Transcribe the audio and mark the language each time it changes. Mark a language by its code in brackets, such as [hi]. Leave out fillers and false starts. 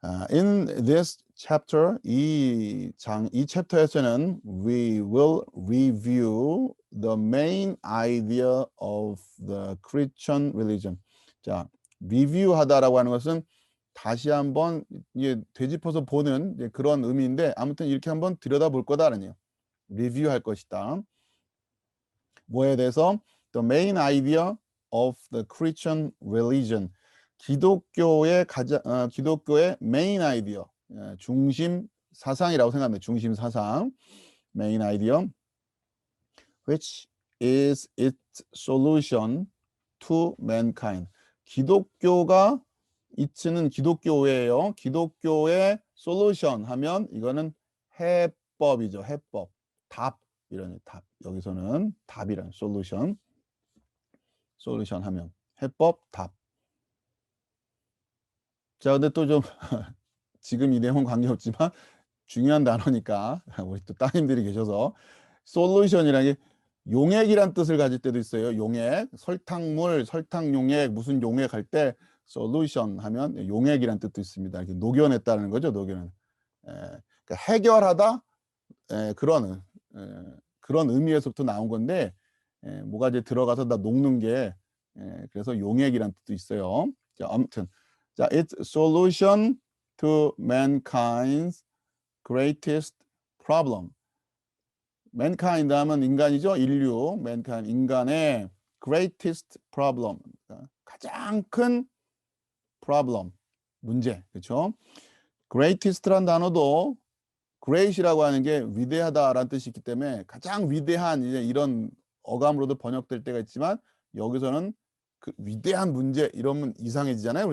[en] In this chapter, [ko] 이 챕터에서는 [en] we will review the main idea of the Christian religion. [ko] 자, 리뷰하다라고 하는 것은 다시 한번 되짚어서 보는 그런 의미인데, 아무튼 이렇게 한번 들여다볼 거다라는 얘기예요. 리뷰할 것이다. 뭐에 대해서? [en] The main idea of the Christian religion. [ko] 기독교의 [en] main idea, [ko] 중심 사상이라고 생각합니다. 중심 사상, [en] main idea, which is its solution to mankind. [ko] 기독교가 이츠는 기독교예요. 기독교의 솔루션 하면 이거는 해법이죠. 해법, 답, 이런 답. 여기서는 답이란 솔루션 하면 해법, 답. 자, 근데 또 좀 지금 이 내용은 관계없지만 중요한 단어니까 우리 또 따님들이 계셔서 솔루션이라는 게 용액이란 뜻을 가질 때도 있어요. 용액, 설탕물, 설탕용액, 무슨 용액 할 때 솔루션 하면 용액이란 뜻도 있습니다. 이렇게 녹여냈다는 거죠. 녹여낸. 그러니까 해결하다 그런 의미에서부터 나온 건데 뭐가 이제 들어가서 다 녹는 게 그래서 용액이란 뜻도 있어요. 자, 아무튼 자, [en] it's solution to mankind's greatest problem. [ko] mankind 하면 인간이죠. 인류, mankind 인간의 [en] greatest problem. [ko] 그러니까 가장 큰 problem 문제. 그렇죠? greatest란 단어도 great이라고 하는 게 위대하다라는 뜻이 있기 때문에 가장 위대한 이제 이런 어감으로도 번역될 때가 있지만 여기서는 그 위대한 문제 이러면 이상해지잖아요.